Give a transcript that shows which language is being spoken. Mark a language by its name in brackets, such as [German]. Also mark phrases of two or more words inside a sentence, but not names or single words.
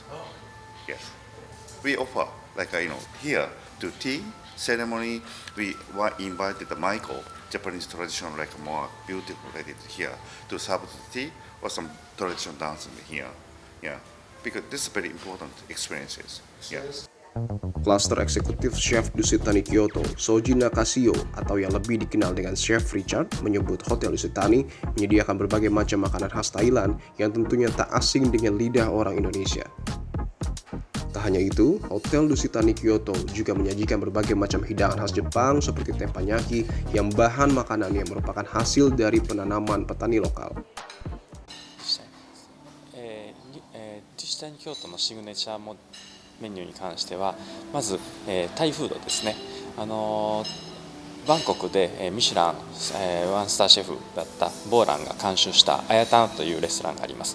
[English] Yes, we offer here to tea ceremony. We invited Michael, Japanese traditional more beautiful lady here to serve the tea or some traditional dance here. Yeah, because this is very important experiences. Yeah. [Indonesian] Cluster Eksekutif Chef Dusitani Kyoto, Soji Nakashio, atau yang lebih dikenal dengan Chef Richard, menyebut Hotel Dusitani menyediakan berbagai macam makanan khas Thailand yang tentunya tak asing dengan lidah orang Indonesia. Tak hanya itu, Hotel Dusitani Kyoto juga menyajikan berbagai macam hidangan khas Jepang seperti teppanyaki yang bahan makanannya merupakan hasil dari penanaman petani lokal. [Japanese] デュシタニ京都のシグネチャーメニューに関してはまず、タイフードですね。バンコクで、ミシュラン、ワンスターシェフだったボーランが監修したアヤタンというレストランがあります。